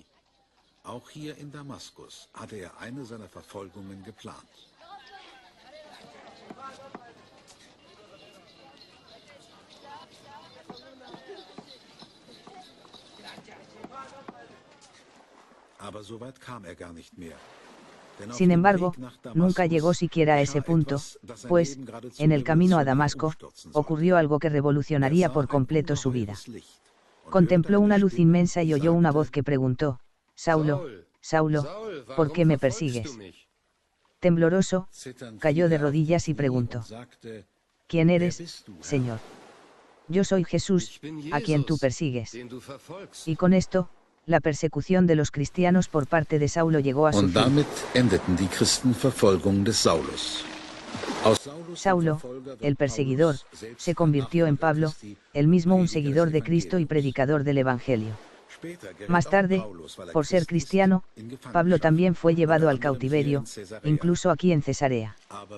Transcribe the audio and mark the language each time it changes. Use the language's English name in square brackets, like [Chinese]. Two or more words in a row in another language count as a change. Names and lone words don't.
[German] Auch hier in Damaskus hatte er eine seiner Verfolgungen geplant. Aber so weit kam er gar nicht mehr. [Spanish] Sin embargo, nunca llegó siquiera a ese punto, pues, en el camino a Damasco, ocurrió algo que revolucionaría por completo su vida. Contempló una luz inmensa y oyó una voz que preguntó: Saulo, Saulo, ¿por qué me persigues? Tembloroso, cayó de rodillas y preguntó: ¿Quién eres, Señor? Yo soy Jesús, a quien tú persigues. Y con esto, la persecución de los cristianos por parte de Saulo llegó a su [German] Und [Spanish] fin. [German] damit endeten die Christenverfolgung des Saulus. [Spanish] Saulo, el perseguidor, se convirtió en Pablo, él mismo un seguidor de Cristo y predicador del Evangelio. Más tarde, por ser cristiano, Pablo también fue llevado al cautiverio, incluso aquí en Cesarea.